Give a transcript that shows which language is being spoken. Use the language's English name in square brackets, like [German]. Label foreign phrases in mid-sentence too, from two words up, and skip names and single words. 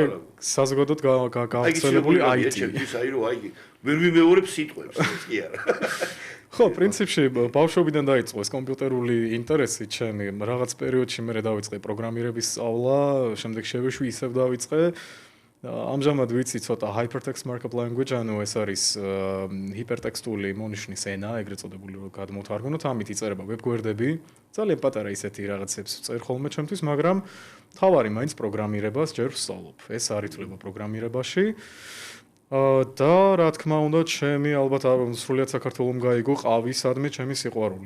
[Georgian] საზოგადოდ გავრცელებული IT. აი რო აი, ვერ ვიმეორებ სიტყვებს, კი არა. ხო, პრინციპში ბავშვობიდან დაიწყო ეს კომპიუტერული ინტერესი ჩემი. რაღაც პერიოდში მე დავიწყე პროგრამირების სწავლა, შემდეგ შევეშვი ისევ დავიწყე. ამჟამად ვიცი ცოტა [English] hypertext markup language, [Georgian] ანუ ეს არის ჰიპერტექსტული მონიშნის ენა, ეგრეთ წოდებული რომ გადმოვთარგმნოთ, ამით იწერება ვებგვერდები. ძალიან პატარა ისეთი რაღაცებს წერ ხოლმე ჩემთვის, მაგრამ თავარი მაინც პროგრამირებას ჯერ ვსწავლობ. ეს არ ითვლება პროგრამირებაში. და რა თქმა უნდა, ჩემი ალბათ სრულიად საქართველოს გაიგო ყავისადმი ჩემი სიყვარული.